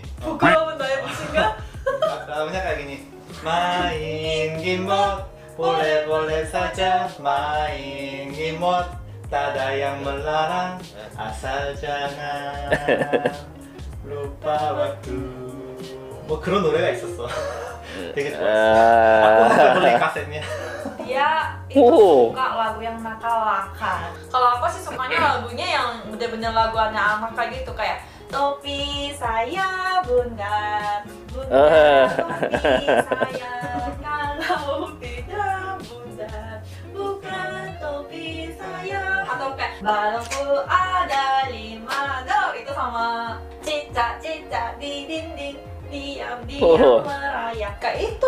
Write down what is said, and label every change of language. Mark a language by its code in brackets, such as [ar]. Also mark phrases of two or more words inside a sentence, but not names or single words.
[id] Pukul mendayak pusingnya. Lagunya kayak gini. Main game mode, boleh saja main game mode. Tak ada yang melarang, asal jangan lupa waktu. [ko] 뭐 그런 노래가 있었어. 되게 좋았어. [id] aku sampai beli kasetnya. Dia itu suka lagu yang nakal-nakal. Kalau aku sih sukanya lagunya yang bener-bener lagu anak-anak kayak gitu, kayak topi saya bunda, topi saya kalau tidak bunda bukan topi saya, atau kayak balonku ada 5 do, itu sama cicak-cicak di dinding diam-diam merayap, kayak itu.